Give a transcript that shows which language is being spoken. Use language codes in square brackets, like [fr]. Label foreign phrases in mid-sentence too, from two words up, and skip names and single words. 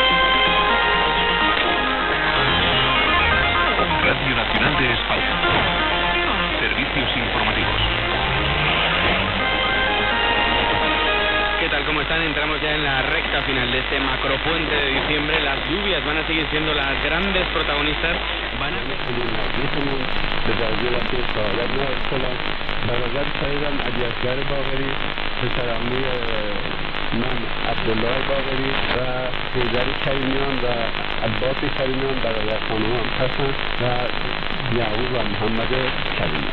[es] Radio Nacional de España. Servicios informativos. ¿Qué tal? ¿Cómo están? Entramos ya en la recta final de este macropuente de diciembre. Las lluvias van a seguir siendo las grandes protagonistas. Van a... [fa] من عبدالله باقری و حیدر کریمیان و عباس کریمیان برادر خانم هم هستن و یعقوب و محمد کریمیان.